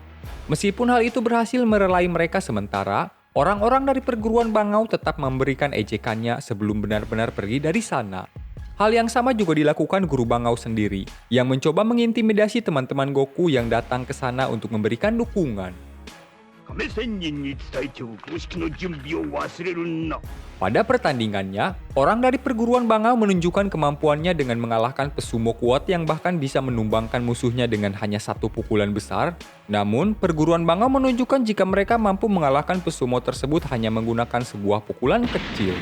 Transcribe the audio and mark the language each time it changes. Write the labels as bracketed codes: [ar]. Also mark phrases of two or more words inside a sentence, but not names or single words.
[id] Meskipun hal itu berhasil merelai mereka sementara, orang-orang dari perguruan Bangau tetap memberikan ejekannya sebelum benar-benar pergi dari sana. Hal yang sama juga dilakukan guru Bangau sendiri, yang mencoba mengintimidasi teman-teman Goku yang datang ke sana untuk memberikan dukungan. [ja] 亀仙人に伝えておく。公式の準備を忘れるな。 [id] Pada pertandingannya, orang dari perguruan Bangau menunjukkan kemampuannya dengan mengalahkan pesumo kuat yang bahkan bisa menumbangkan musuhnya dengan hanya satu pukulan besar. Namun, perguruan Bangau menunjukkan jika mereka mampu mengalahkan pesumo tersebut hanya menggunakan sebuah pukulan kecil.